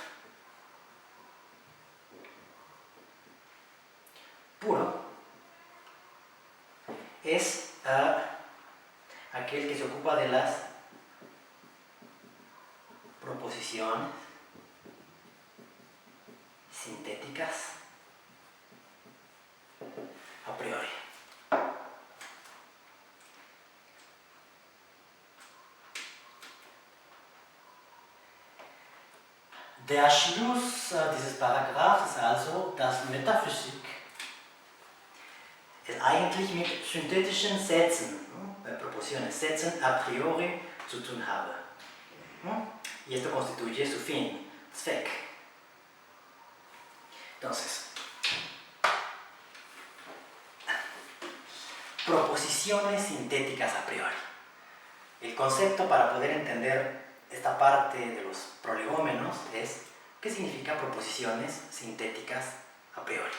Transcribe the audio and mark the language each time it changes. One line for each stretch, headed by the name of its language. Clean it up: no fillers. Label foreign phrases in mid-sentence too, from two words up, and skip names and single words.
Spanish: puro, es aquel que se ocupa de las proposiciones sintéticas a priori.
German: Der Schluss dieses Paragraphs ist also, dass Metaphysik es eigentlich mit synthetischen Sätzen, proposiciones, Sätzen a priori zu tun habe.
Spanish: Y esto constituye su fin, Zweck. Entonces, proposiciones sintéticas a priori. El concepto para poder entender esta parte de los prolegómenos es ¿qué significa proposiciones sintéticas a priori?